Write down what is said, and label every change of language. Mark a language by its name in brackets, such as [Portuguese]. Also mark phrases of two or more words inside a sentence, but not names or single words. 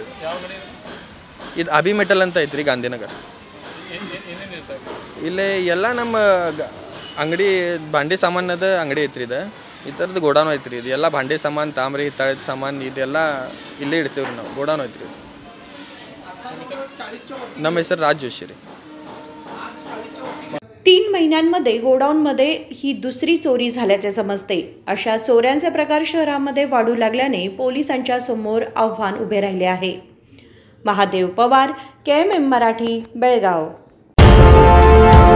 [Kannada] ಇದು ಅಭಿ ಮೆಟಲ್ ಅಂತ ಐತ್ರಿ ಗಾಂಧಿನಗರ, ಇಲ್ಲೇ ಎಲ್ಲ ನಮ್ಮ ಅಂಗಡಿ ಭಾಂಡಿ ಸಾಮಾನದ ಅಂಗಡಿ ಐತ್ರಿ, ಈ ಥರದ್ದು ಗೋಡಾನು ಐತ್ರಿ। ಇದು ಎಲ್ಲ ಭಾಂಡೆ ಸಾಮಾನು ತಾಮ್ರಿ ಹಿತ್ತಾಳೆದ ಸಾಮಾನು ಇದೆಲ್ಲ ಇಲ್ಲೇ ಇಡ್ತೀವ್ರಿ ನಾವು, ಗೋಡಾನು ಐತ್ರಿ। ನಮ್ಮ ಹೆಸರು राज जोशी रे। [Marathi] 3 महिन्यांमध्ये गोडाऊनमध्ये ही दुसरी चोरी झाल्याचे समजते। अशा चोऱ्यांचे प्रकार शहरामध्ये वाढू लागल्याने पोलिसांच्या समोर आव्हान उभे राहिले आहे। महादेव पवार, KMM मराठी, बेळगाव।